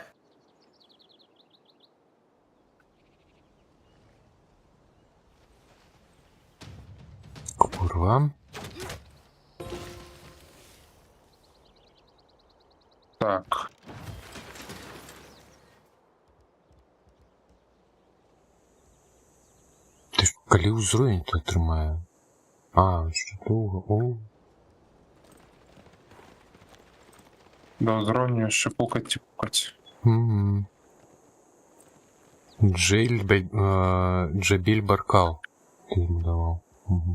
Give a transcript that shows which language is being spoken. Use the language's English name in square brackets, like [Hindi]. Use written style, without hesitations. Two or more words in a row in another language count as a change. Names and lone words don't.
[Ukrainian] Курва. Так. [Belarusian] Ти ж калі ўзровень то трымае. [Ukrainian] Що довго? О. До узровню ще пукать і пукать. Угу. Джабіль Баркал. Ти йому давав. Угу.